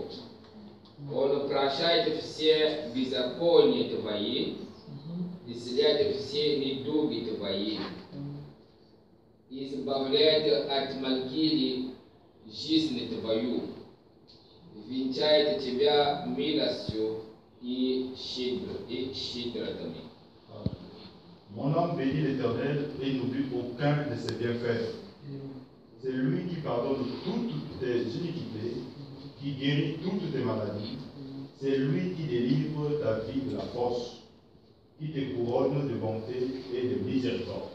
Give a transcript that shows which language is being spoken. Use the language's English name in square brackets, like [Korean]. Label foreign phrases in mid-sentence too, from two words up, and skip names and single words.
[Russian] Он прощает все беззакония Твои, исцеляет все недуги Твои, избавляет от могилы жизни Твою, венчает Тебя милостью и щедротами. [French] Mon âme bénit l'Éternel et n'oublie aucun de ses bienfaits. C'est lui qui pardonne toutes tes iniquités, qui guérit toutes tes maladies. C'est lui qui délivre ta vie de la force, qui te couronne de bonté et de miséricorde.